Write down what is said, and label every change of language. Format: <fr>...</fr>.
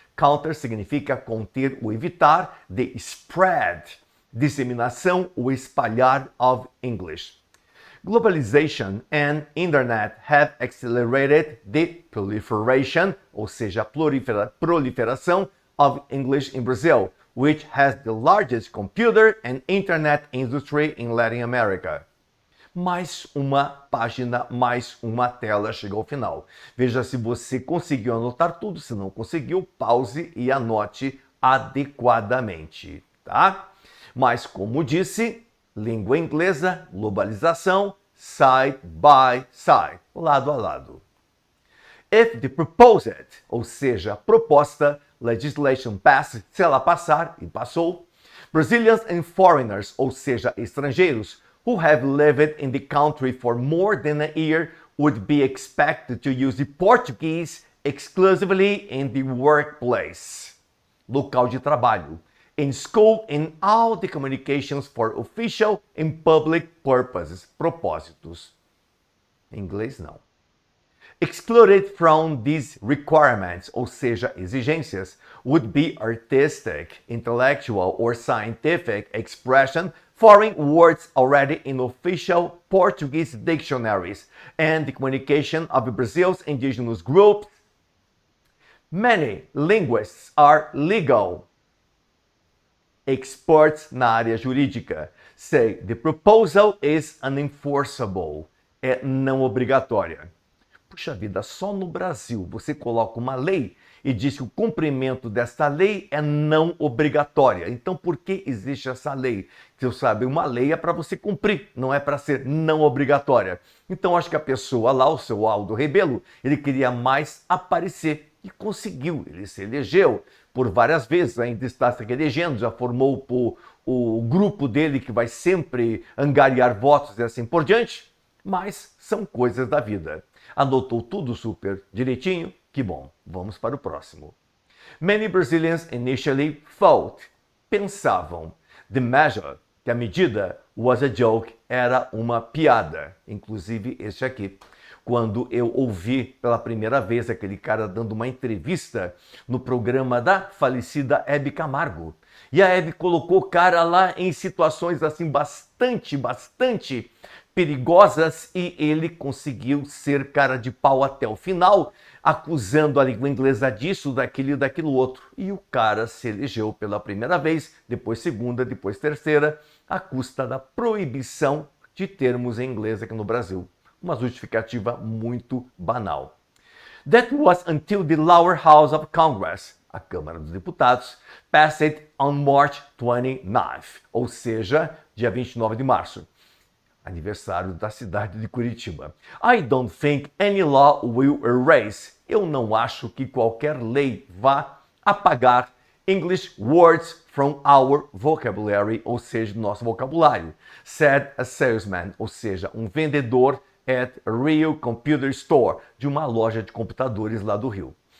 <en>Counter</en> <pt>significa conter ou evitar,</pt> <en>the spread,</en> <pt>disseminação ou espalhar</pt> <en>of English. Globalization and internet have accelerated the proliferation,</en> <pt>ou seja, proliferação</pt> <en>of English in Brazil, which has the largest computer and internet industry in Latin America.</en> <pt>Mais uma página, mais uma tela chegou ao final. Veja se você conseguiu anotar tudo, se não conseguiu, pause e anote adequadamente, tá? Mas como disse, língua inglesa, globalização, side by side, lado a lado.</pt> <en>If the proposed,</en> <pt>ou seja, proposta,</pt> <en>legislation passed,</en> <pt>se ela passar, e passou,</pt> <en>Brazilians and foreigners,</en> <pt>ou seja, estrangeiros,</pt> <en>who have lived in the country for more than a year would be expected to use the Portuguese exclusively in the workplace,</en> <pt>local de trabalho,</pt> <en>in school, in all the communications for official and public purposes,</en> <pt>propósitos. Em inglês, não.</pt> <en>Excluded from these requirements,</en> <pt>ou seja, exigências,</pt> <en>would be artistic, intellectual, or scientific expression foreign words already in official Portuguese dictionaries and the communication of Brazil's indigenous groups. Many linguists are legal experts</en> <pt>na área jurídica</pt> <en>say the proposal is unenforceable,</en> <pt>é não obrigatória. Puxa vida, só no Brasil você coloca uma lei e diz que o cumprimento desta lei é não obrigatória. Então, por que existe essa lei? Você sabe, uma lei é para você cumprir, não é para ser não obrigatória. Então, acho que a pessoa lá, o seu Aldo Rebelo, ele queria mais aparecer e conseguiu. Ele se elegeu por várias vezes, ainda está se elegendo, já formou o grupo dele que vai sempre angariar votos e assim por diante. Mas são coisas da vida. Anotou tudo super direitinho? Que bom. Vamos para o próximo.</pt> <en>Many Brazilians initially thought,</en> <pt>pensavam,</pt> <en>the measure,</en> <pt>que a medida,</pt> <en>was a joke,</en> <pt>era uma piada. Inclusive este aqui. Quando eu ouvi pela primeira vez aquele cara dando uma entrevista no programa da falecida Hebe Camargo. E a Hebe colocou o cara lá em situações assim bastante perigosas e ele conseguiu ser cara de pau até o final, acusando a língua inglesa disso, daquilo e daquilo outro. E o cara se elegeu pela primeira vez, depois segunda, depois terceira, à custa da proibição de termos em inglês aqui no Brasil. Uma justificativa muito banal.</pt> <en>That was until the lower house of Congress,</en> <pt>a Câmara dos Deputados,</pt> <en>passed it on March 29th,</en> <pt>ou seja, dia 29 de março. Aniversário da cidade de Curitiba.</pt> <en>I don't think any law will erase.</en> <pt>Eu não acho que qualquer lei vá apagar</pt> <en>English words from our vocabulary,</en> <pt>ou seja, do nosso vocabulário.</pt> <en>Said a salesman,</en> <pt>ou seja, um vendedor</pt> <en>at a real computer store,</en> <pt>de uma loja de computadores lá do Rio.</pt>